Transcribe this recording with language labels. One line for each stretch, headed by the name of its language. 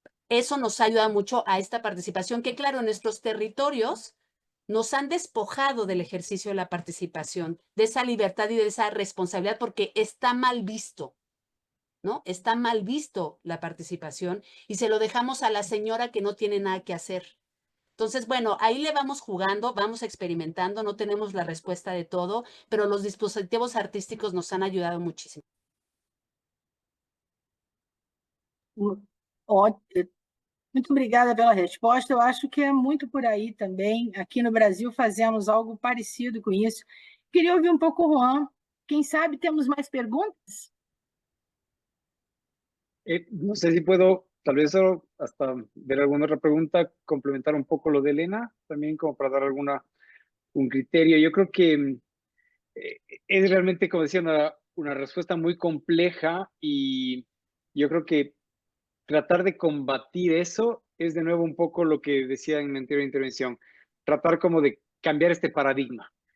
Spanish: Eso nos ayuda mucho a esta participación, que claro, en nuestros territorios nos han despojado del ejercicio de la participación, de esa libertad y de esa responsabilidad, porque está mal visto, ¿no? Está mal visto la participación y se lo dejamos a la señora que no tiene nada que hacer. Entonces, bueno, ahí le vamos jugando, vamos experimentando, no tenemos la respuesta de todo, pero los dispositivos artísticos nos han ayudado muchísimo.
Portuguese: Muito obrigada pela resposta. Eu acho que é muito por aí também. Aqui no Brasil fazemos algo parecido com isso. Queria ouvir um pouco o Juan. Quem sabe temos mais perguntas?
Spanish: No sé si puedo, tal vez solo hasta ver alguna otra pregunta, complementar un poco lo de Elena, también como para dar un criterio. Yo creo que es realmente, como decía, una respuesta muy compleja y yo creo que tratar de combatir eso es de nuevo un poco lo que decía en mi anterior intervención, tratar como de cambiar este paradigma.